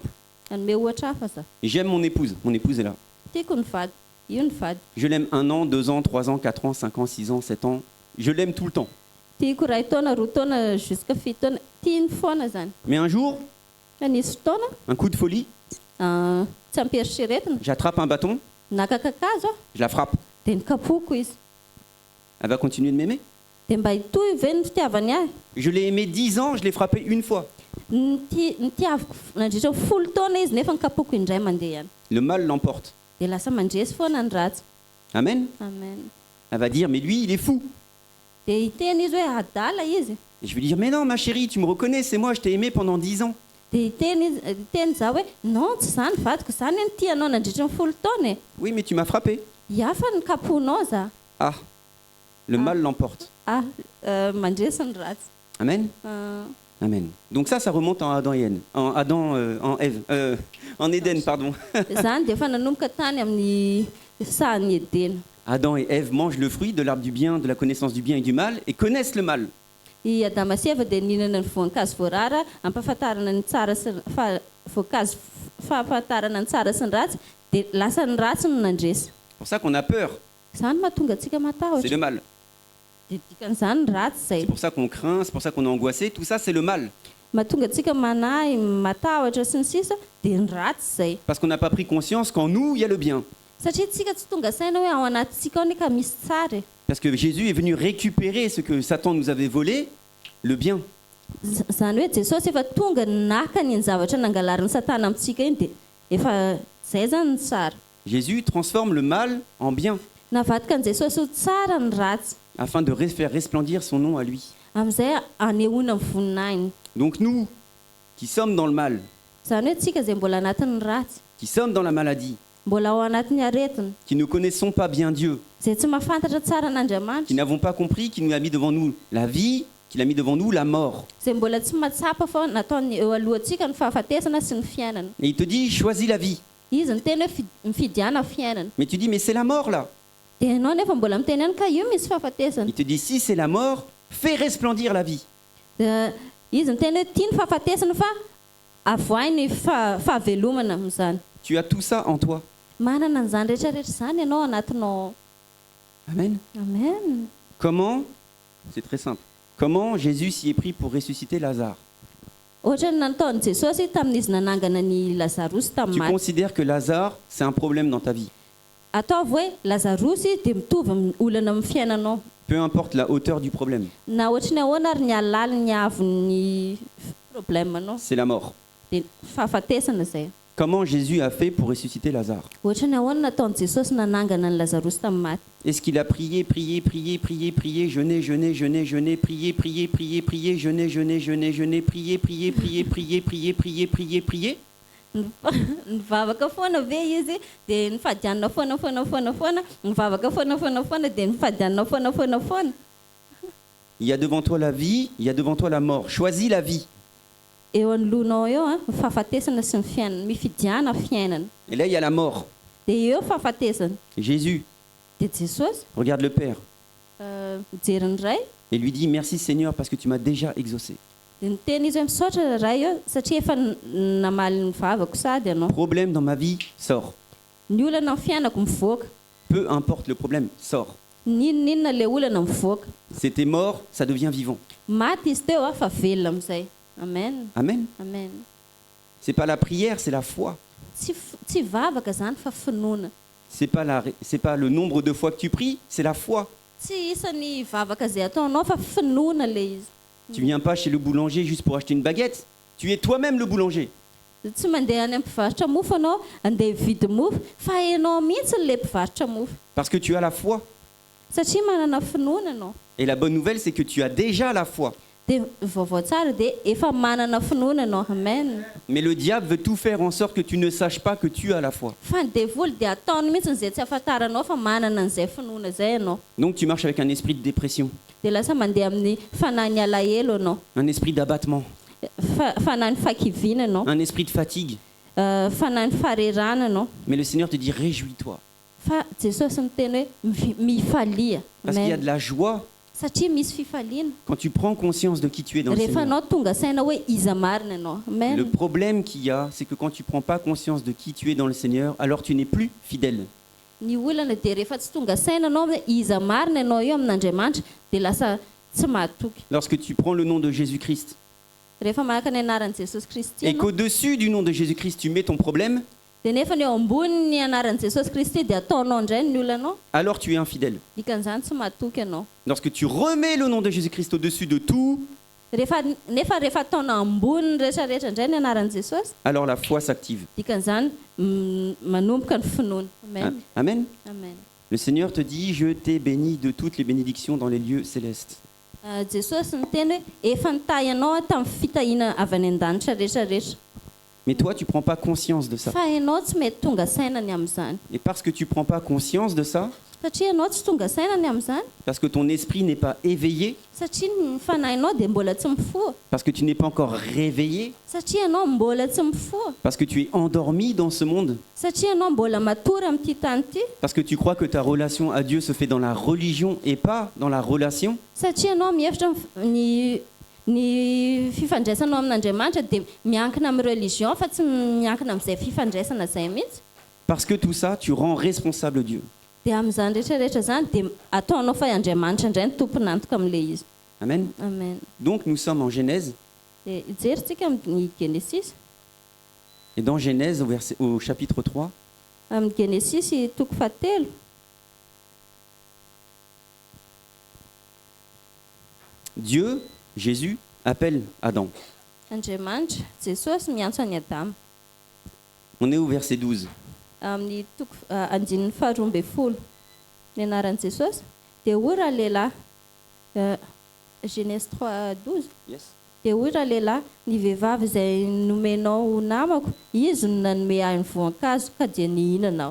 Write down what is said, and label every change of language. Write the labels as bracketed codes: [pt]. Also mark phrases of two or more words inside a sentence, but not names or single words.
[mg] Anome ohatra hafa za. [fr] J'aime mon épouse. Mon épouse est là. [mg] Tiako ny vady, io ny vady. [fr] Je l'aime 1 an, 2 ans, 3 ans, 4 ans, 5 ans, 6 ans, 7 ans. Je l'aime tout le temps. [mg] Tiako 2 taona, 2 taona, jusqu'à 7 taona. Tiany foana zany. [fr] Mais un jour, [mg] Fa nisy fotoana [fr] un coup de folie, [mg] tsy ampieriseretina, [fr] j'attrape un bâton, [mg] naka kakazo [fr] je la frappe. [mg] dia nikapoko izy. [fr] Elle va continuer de m'aimer. [mg] Dia mba hitoy ve ny fitiavany ahy. [fr] Je l'ai aimé 10 ans, je l'ai frappé une fois. [mg] Nitiaviko nandritra 10 taona izy nefa nikapoko indray mandeha ihany. [fr] Le mal l'emporte. [mg] Dia lasa mandresy foana ny ratsy. Amen. Amen. [fr] Elle va dire, mais lui, il est fou. [mg] Dia hiteny izy hoe adala izy. [fr] Et je vais lui dire, mais non, ma chérie, tu me reconnais, c'est moi, je t'ai aimé pendant 10 ans. [mg] Dia hiteny za hoe non tsy zany vadiko zany ny tianao nandritra ny 10 taona e. [fr] Oui, mais tu m'as frappé. [mg] Ia fa nikaponao za. [fr] Ah, le mal l'emporte. [mg] Mandresy ny ratsy. Amen. Amen. [fr] Donc ça remonte en Adam et Ève. En Ève. En Éden, pardon. [mg] Zany dia efa nanomboka tany amin'ny sahan'ny Edena. [fr] Adam et Ève mangent le fruit de l'arbre du bien, de la connaissance du bien et du mal, et connaissent le mal. [mg] I Adama sy Eva dia nihinana ny voankazo voarara ampahafantarana ny tsara sy voankazo fahafantarana ny tsara sy ny ratsy dia lasa ny ratsy no nandresy. [fr] C'est pour ça qu'on a peur. [mg] Zany mahatonga antsika [fr] C'est [mg] matahotra. [fr] le mal. [mg] Dia dikan'izany ny ratsy zay. [fr] C'est pour ça qu'on craint, c'est pour ça qu'on est angoissé. Tout ça, c'est le mal. [mg] Mahatonga antsika manahy, matahotra sy ny sisa dia ny ratsy zay. [fr] Parce qu'on n'a pas pris conscience qu'en nous, il y a le bien. [mg] Satria tsika tsy tonga saina hoe ao anatintsika ao ny ka misy tsara e. [fr] Parce que Jésus est venu récupérer ce que Satan nous avait volé, le bien. [mg] Zany hoe Jesosy efa tonga naka ny zavatra nangalarin'ny Satana amintsika iny dia efa zay zany ny tsara. [fr] Jésus transforme le mal en bien [mg] Navadika ny Jesosy ho tsara ny ratsy [fr] afin de faire resplendir son nom à lui. [mg] amin'izay anehoana ny voninahiny. [fr] Donc nous, qui sommes dans le mal, [mg] Zany hoe tsika izay mbola anatin'ny ratsy, [fr] qui sommes dans la maladie, [mg] mbola ao anatin'ny aretina, [fr] qui ne connaissons pas bien Dieu, [mg] izay tsy mahafantatra tsara [fr] qui [mg] an'Andriamanitra, [fr] n'avons pas compris qu'il nous a mis devant nous la vie, qu'il a mis devant nous la mort. [mg] izay mbola tsy mahatsapa fa nataony eo alohantsika ny fahafatesana sy ny fiainana. [fr] Et il te dit, choisis la vie. [mg] Izy ny teny hoe mifidiana fiainana. [fr] Mais tu dis, mais c'est la mort là. [mg] Dia ianao nefa mbola miteny ihany ka io misy fahafatesana. [fr] Il te dit, si c'est la mort, fais resplendir la vie. [mg] Dia izy ny teny hoe tia ny fahafatesana fa avoahy ny fahavelomana amin'izany. [fr] Tu as tout ça en toi. [mg] Manana an'izany rehetrarehetra izany ianao anatinao. Amen. Amen. [fr] Comment? C'est très simple. Comment Jésus s'y est pris pour ressusciter Lazare? [mg] Ohatra ny nataon'i Jesosy tamin'izy nanangana ny Lazarosy [fr] Tu [mg] tamin'ny maty. [fr] considères que Lazare, c'est un problème dans ta vie. [mg] Ataovy hoe Lazarosy dia mitovy amin'ny olana amin'ny fiainanao. [fr] Peu importe la hauteur du problème, [mg] Na ohatra ny ahoana ary ny alala ny avon'ny problemanao [fr] c'est la mort. [mg] dia fahafatesana izay. [fr] Comment Jésus a fait pour ressusciter Lazare? [mg] Ohatra ny ahoana nataon'i Jesosy nanangana ny Lazarosy tamin'ny maty. [fr] Est-ce qu'il a prié, prié, prié, prié, prié, jeûné, jeûné, jeûné, jeûné, prié, prié, prié, prié, jeûné, jeûné, jeûné, jeûné, prié, prié, prié, prié, prié, prié, prié, prié? [mg] Nivavaka foana ve izy dia nifadianina foana, nivavaka foana dia nifadianina foana. [fr] Il y a devant toi la vie, il y a devant toi la mort. Choisis la vie. [mg] Eo anoloanao eo ny fahafatesana sy ny fiainana, mifidiana fiainana. [fr] Et là, il y a la mort. [mg] Dia eo fahafatesana. [fr] Jésus [mg] Dia Jesosy [fr] regarde le Père [mg] mijery ny ray [fr] et lui dit, merci Seigneur parce que tu m'as déjà exaucé. [mg] dia niteny izy hoe misaotra ray eo satria efa namaly ny vavako sady ianao. [fr] Problème dans ma vie, sors. [mg] Ny olana amin'ny fiainako mivoaka. [fr] Peu importe le problème, sors. [mg] Ninona le olana mivoaka. [fr] C'était mort, ça devient vivant. [mg] Maty izy teo fa velona amin'izay. Amen. Amen. Amen. [fr] C'est pas la prière, c'est la foi. [mg] Tsy vavaka zany fa finoana. [fr] C'est pas le nombre de fois que tu pries, c'est la foi. [mg] Tsy isan'ny vavaka izay ataonao fa finoana le izy. [fr] Tu viens pas chez le boulanger juste pour acheter une baguette. Tu es toi-même le boulanger. [mg] Tsy mandeha any amin'ny mpivarotra mofo anao andeha hividy mofo fa ianao mihitsy le mpivarotra mofo. [fr] Parce que tu as la foi. [mg] Satria manana finoana anao. [fr] Et la bonne nouvelle, c'est que tu as déjà la foi. [mg] Dia vaovao tsara dia efa manana finoana anao. Amen. [fr] Mais le diable veut tout faire en sorte que tu ne saches pas que tu as la foi. [mg] Fa ny devoly dia ataony mihitsy izay tsy afantaranao fa manana an'izay finoana izay anao. [fr] Donc tu marches avec un esprit de dépression, [mg] Dia lasa mandeha amin'ny fanahy ny alahelo anao. [fr] un esprit d'abattement, [mg] Fanahy ny fakiviana anao. [fr] un esprit de fatigue. [mg] Fanahy ny farerana anao. [fr] Mais le Seigneur te dit, réjouis-toi. [mg] Fa Jesosy miteny hoe mifalia. [fr] Parce qu'il y a Amen. de la joie [mg] Satria misy fifaliana. [fr] quand tu prends conscience de qui tu es dans le [mg] Rehefa [fr] Seigneur. [mg] anao tonga saina hoe iza marina anao. [fr] Le Amen. problème qu'il y a, c'est que quand tu prends pas conscience de qui tu es dans le Seigneur, alors tu n'es plus fidèle. [mg] Ny olana dia rehefa tsy tonga saina anao hoe iza marina anao eo amin'Andriamanitra dia lasa tsy mahatoky. [fr] Lorsque tu prends le nom de Jésus-Christ [mg] Rehefa malaka ny anaran'i Jesosy Kristy [fr] et [mg] ianao, [fr] qu'au-dessus du nom de Jésus-Christ, tu mets ton problème, [mg] dia nefa ny eo ambony anaran'i Jesosy Kristy dia ataonao indray ny olanao, [fr] alors tu es infidèle. [mg] dikan'izany tsy mahatoky ianao. [fr] Lorsque tu remets le nom de Jésus-Christ au-dessus de tout, [mg] Nefa rehefa ataonao ambony ny rehetrarehetra indray ny anaran'i Jesosy, [fr] alors la foi s'active. [mg] dikan'izany manomboka ny finoana. Amen. Amen. Amen. [fr] Le Seigneur te dit, je t'ai béni de toutes les bénédictions dans les lieux célestes. [mg] Jesosy niteny hoe efa nitahy anao tamin'ny fitahiana avy any an-danitra rehetrarehetra. [fr] Mais toi, tu prends pas conscience de ça. [mg] Fa ianao tsy mety tonga sainany amin'izany. [fr] Et parce que tu prends pas conscience de ça, [mg] Satria ianao tsy tonga sainany amin'izany. [fr] parce que ton esprit n'est pas éveillé, [mg] Satria ny fanahinao dia mbola tsy mifoha. [fr] parce que tu n'es pas encore réveillé, [mg] Satria ianao mbola tsy mifoha. [fr] parce que tu es endormi dans ce monde, [mg] Satria ianao mbola matory amin'ity tany ity. [fr] parce que tu crois que ta relation à Dieu se fait dans la religion et pas dans la relation, [mg] Satria ianao mihevitra ny fifandraisanao amin'Andriamanitra dia miankina amin'ny religion fa tsy miankina amin'izay fifandraisana izay mihitsy. [fr] parce que tout ça, tu rends responsable Dieu. [mg] Dia amin'izany rehetrarehetra izany dia ataonao fa Andriamanitra indray ny tompony antoka amin'ilay izy. Amen. Amen. [fr] Donc nous sommes en Genèse, [mg] Dia ijerintsika amin'ny Genesis. [fr] et dans Genèse, au chapitre 3, [mg] Amin'ny Genesis toko fahatelo. [fr] Dieu, Jésus, appelle Adam. [mg] Andriamanitra, Jesosy miantso an'i Adama. [fr] On est au verset 12. [mg] Amin'ny toko andinin'ny faharoa ambin'ny folo. Ny anaran'i Jesosy dia hoy raha lehilahy. [fr] Genèse 3:12. Yes. [mg] dia ohatra lehilahy ny vehivavy izay nomenao namako izy no nanome ahy ny voankazo ka dia nihinanao.